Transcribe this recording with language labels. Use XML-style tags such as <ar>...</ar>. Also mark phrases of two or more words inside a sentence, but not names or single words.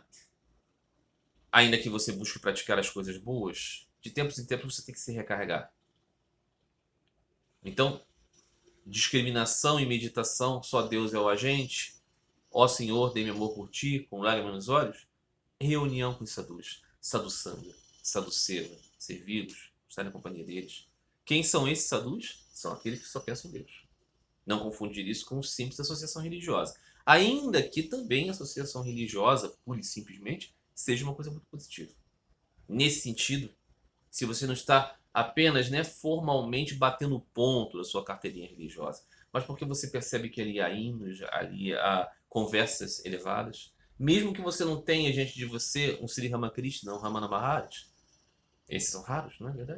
<pt>Ainda que você busque praticar as coisas boas, de tempos em tempos você tem que se recarregar. Então, discriminação e meditação, só Deus é o agente, ó Senhor, dê-me amor por ti, com lágrimas nos olhos, reunião com os sadhus,</pt> <sa>sadhu sangha, sadhu seva,</sa> <pt>servi-los, estar na companhia deles. Quem são esses sadhus? São aqueles que só pensam em Deus. Não confundir isso com simples associação religiosa. Ainda que também a associação religiosa, pura e simplesmente, seja uma coisa muito positiva. Nesse sentido, se você não está apenas, né, formalmente batendo ponto da sua carteirinha religiosa, mas porque você percebe que ali há hinos, ali há conversas elevadas, mesmo que você não tenha diante de você um Sri Ramakrishna, um Ramana Maharaj, esses são raros, não é verdade?</pt>